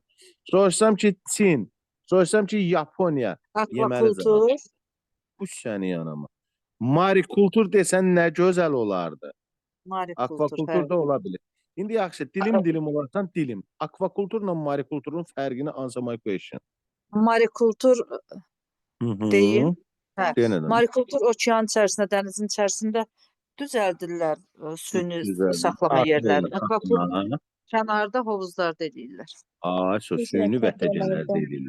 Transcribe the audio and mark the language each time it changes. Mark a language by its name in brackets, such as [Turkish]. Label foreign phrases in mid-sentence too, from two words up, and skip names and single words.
[Azerbaijani] Soruşsam ki Çin, soruşsam ki Yaponiya, yeməli cavab. Akvakultur. Bu səni yanıma. Marikultur desən nə gözəl olardı. Marikultur. Akvakultur da ola bilir. İndi yaxşı, dilim olarsan dilim. Akvakulturla marikulturun fərqini [English] answer my question. [Azerbaijani] Marikultur deyim. Hə. Denən. Marikultur okean içərisində, dənizin içərisində düzəldirlər suyunu Düzəldir. saxlama yerlərini. Aferin. Akvakultur Aha. kənarda hovuzlarda edirlər. Suyunu vətəcənlər Düzəldirlər. deyilir.